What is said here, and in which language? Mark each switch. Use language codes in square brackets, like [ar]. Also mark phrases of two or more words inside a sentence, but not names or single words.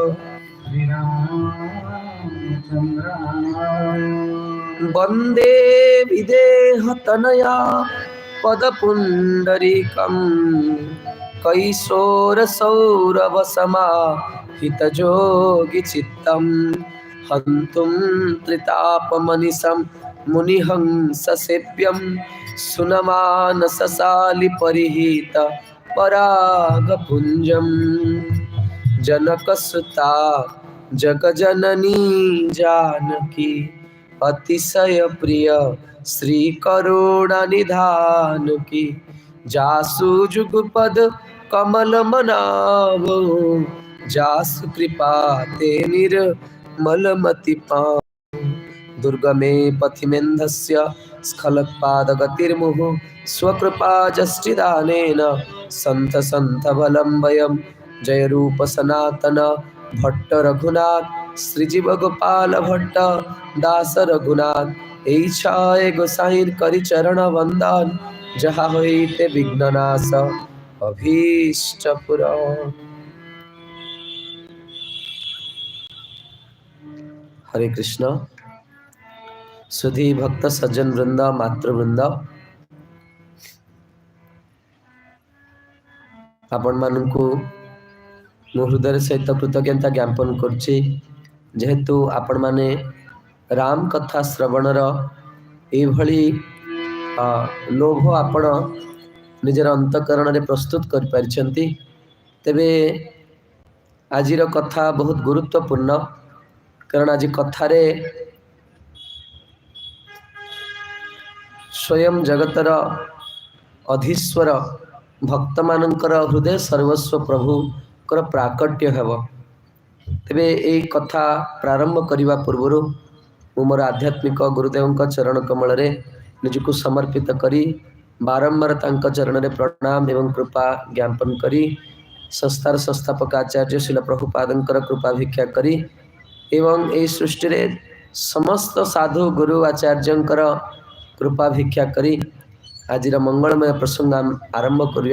[sa] वन्दे विदेहतनया पदपुण्डरीकं कैशोरसौरभसमाहितयोगिचित्तं हन्तुं त्रितापमनिशं मुनिहंससेव्यं सुनमानसशालिपरिहित परागपुञ्जं [awa] जनकसुता जगजननी जानकी अतिशय प्रिय श्री करुणा निधान की जासु जुगपद कमल मनावो जासु कृपा ते निर्मलमति पावो [sa] दुर्गमे पथिमेन्धस्य स्खलत्पादगतिर्मुहुः स्वकृपा जष्टिदानेन सन्त सन्त बलं वयं [bn] জয় রূপ সনাতন ভট্ট রঘুনাথ শ্রীজীব গোপাল ভট্ট দাস রঘুনাথ এইছয় গোসাঞির করি চরণ বন্দন যাহা হইতে বিঘ্ননাশ অভীষ্ট পূরণ। हरे कृष्ण। [or] ସୁଧୀ ଭକ୍ତ ସଜ୍ଜନ ବୃନ୍ଦ ମାତୃବୃନ୍ଦ ଆପଣ ମାନଙ୍କୁ ମୋ ହୃଦୟ ସହିତ କୃତଜ୍ଞତା ଜ୍ଞାପନ କରୁଛି ଯେହେତୁ ଆପଣ ମାନେ ରାମ କଥା ଶ୍ରବଣର ଏଭଳି ଲୋଭ ଆପଣ ନିଜର ଅନ୍ତଃକରଣ ରେ ପ୍ରସ୍ତୁତ କର ପରିଛନ୍ତି। ତେବେ ଆଜିର କଥା ବହୁତ ଗୁରୁତ୍ୱପୂର୍ଣ୍ଣ କାରଣ ଆଜି କଥାରେ ସ୍ୱୟଂ ଜଗତର ଅଧୀଶ୍ୱର ଭକ୍ତ ମାନଙ୍କର ହୃଦୟ ସର୍ବସ୍ୱ ପ୍ରଭୁ ଙ୍କର ପ୍ରାକଟ୍ୟ ହେବ। ତେବେ ଏ କଥା ପ୍ରାରମ୍ଭ କରିବା ପୂର୍ବ ମୋର ଆଧ୍ୟାତ୍ମିକ ଗୁରୁଦେବ ଚରଣ କମଳ ରେ ନିଜକୁ ସମର୍ପିତ କରି ବାରମ୍ବାର ତାଙ୍କ ଚରଣ ରେ ପ୍ରଣାମ ଏବଂ କୃପା ଜ୍ଞାପନ କରି ସଂସ୍ଥାର ସଂସ୍ଥାପକ ଆଚାର୍ଯ୍ୟ ଶ୍ରୀଲ ପ୍ରଭୁପାଦଙ୍କର କୃପା ଭିକ୍ଷା କରି ଏବଂ ଏ ସୃଷ୍ଟି ରେ ସମସ୍ତ ସାଧୁ ଗୁରୁ ଆଚାର୍ଯ୍ୟଙ୍କର କୃପା ଭିକ୍ଷା କରି ଆଜିର ମଙ୍ଗଳମୟ ପ୍ରସଙ୍ଗ ଆରମ୍ଭ କରିବା।